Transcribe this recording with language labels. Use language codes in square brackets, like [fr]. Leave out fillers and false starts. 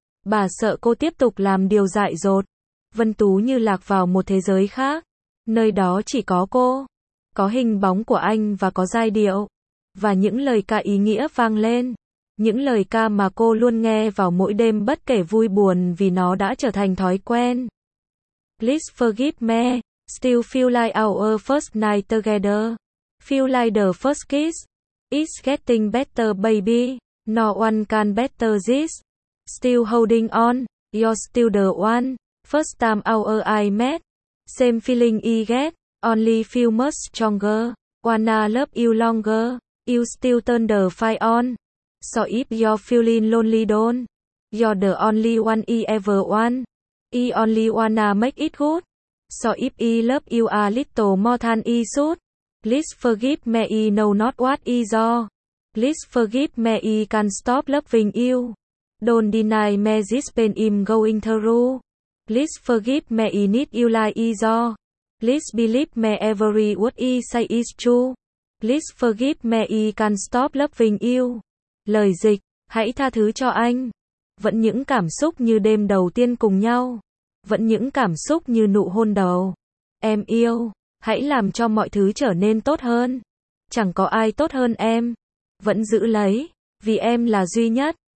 [vi] Bà sợ cô tiếp tục làm điều dại dột. Vân Tú như lạc vào một thế giới khác. Nơi đó chỉ có cô. Có hình bóng của anh và có giai điệu. Và những lời ca ý nghĩa vang lên. Những lời ca mà cô luôn nghe vào mỗi đêm bất kể vui buồn vì nó đã trở thành thói quen. [en] Please forgive me. Still feel like our first night together. Feel like the first kiss. It's getting better baby. No one can better this. Still holding on. You're still the one. First time our eye met. Same feeling I get. Only feel much stronger. Wanna love you longer. You still turn the fire on. So if you're feeling lonely don't. You're the only one I ever want. I only wanna make it good. So if I love you a little more than I should, please forgive me I know not what I do. Please forgive me I can stop loving you. Don't deny me this pain I'm going through. Please forgive me I need you like I do. Please believe me every word I say is true. Please forgive me I can stop loving you. [vi] Lời dịch, hãy tha thứ cho anh. Vẫn những cảm xúc như đêm đầu tiên cùng nhau. Vẫn những cảm xúc như nụ hôn đầu. Em yêu, hãy làm cho mọi thứ trở nên tốt hơn. Chẳng có ai tốt hơn em. Vẫn giữ lấy, vì em là duy nhất.